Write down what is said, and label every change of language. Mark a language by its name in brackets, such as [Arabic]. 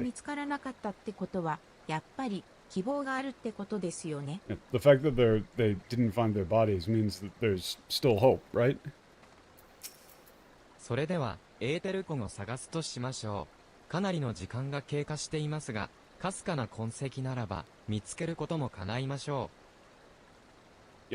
[Japanese] 見つからなかったってことは、やっぱり希望があるってことですよね。 [English] Yeah, the fact that they didn't find their bodies means that there's still hope, right? [Japanese] それでは、エーテル湖を探すとしましょう。かなりの時間が経過していますが、かすかな痕跡ならば、見つけることも叶いましょう。